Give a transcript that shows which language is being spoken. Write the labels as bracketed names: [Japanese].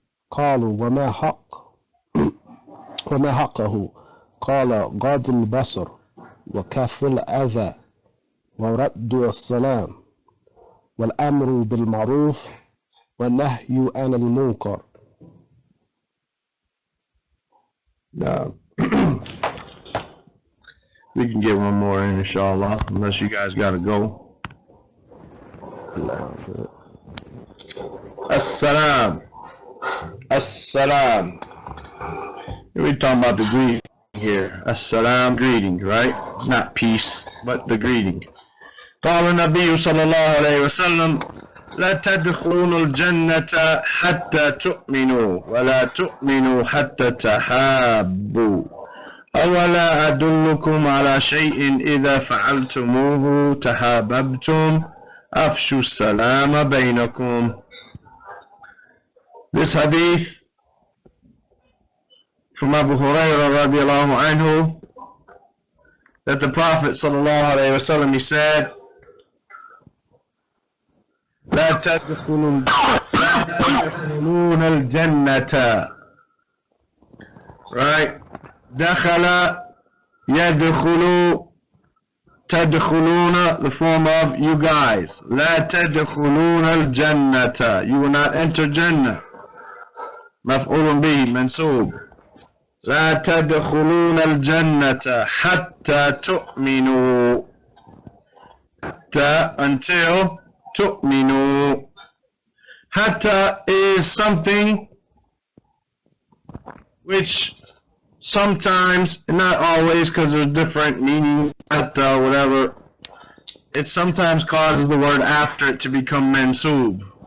[Arabic] قالوا وما حقه؟ قال غض البصر وكف الأذى ورد السلام والأمر بالمعروف والنهي عن المنكر. [English] No. We can get one more in, inshallah, unless you guys gotta go. Assalam. Assalam. We're talking about the greeting here. Assalam, greeting, right? Not peace, but the greeting. [Arabic] قال النبي صلى الله عليه وسلم لا تدخلون الجنة حتى تؤمنوا ولا تؤمنوا حتى تحابوا أولا أدلكم على شيء إذا فعلتموه تحاببتم أفشوا السلام بينكم. [English] This hadith from Abu Hurairah radiallahu anhu, that the Prophet sallallahu alayhi wa sallam, he said, [Arabic] لا تدخلون الجنة. [English] Right? [Arabic] دخل يدخل تدخلون, [English] the form of you guys. [Arabic] لا تدخلون الجنة. [English] You will not enter Jannah. [Arabic] مفعول به منصوب. لا تدخلون الجنة حتى تؤمنوا. حتى, [English] until [Arabic] تؤمنوا. [English] Hatta is something which sometimes, not always because there's different meaning, hatta, whatever, it sometimes causes the word after it to become mansoob.